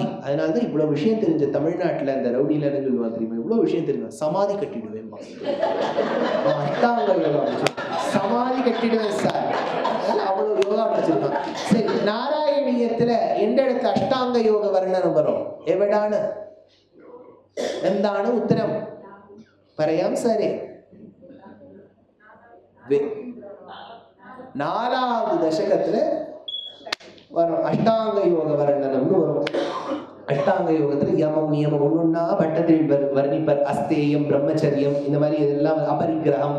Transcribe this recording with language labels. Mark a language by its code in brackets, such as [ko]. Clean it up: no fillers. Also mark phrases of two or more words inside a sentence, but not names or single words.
[ta] அதனாலதான் இவ்வளவு விஷயம் தெரிஞ்ச தமிழ்நாட்டுல இந்த ரவுடியில இருந்து சொல்லுவாங்க தெரியுமா, இவ்வளவு விஷயம் தெரியும். சமாதி கட்டிடுவேன், அஷ்டாங்க யோகா சமாதி கட்டிடுவேன் சார், அவ்வளவு யோகா படிச்சிருக்கான். சரி, நாராயணியத்துல எந்த இடத்துல அஷ்டாங்க யோக வர்ணனம் வரும்? [ml] எவடான എന്താണ് ഉത്തരം? പറയാം സാറേ. [ta] நாலாவது தசகத்துல வரும் அஷ்டாங்க யோக வர்ணனம்னு வரும். அஷ்டாங்க யோகத்துல யமம் நியமம் ஒண்ணுன்னா பட்டத்தில் வர்ணிப்பர். அஸ்தேயம் பிரம்மச்சரியம் இந்த மாதிரி இதெல்லாம் அபரிகிரகம்.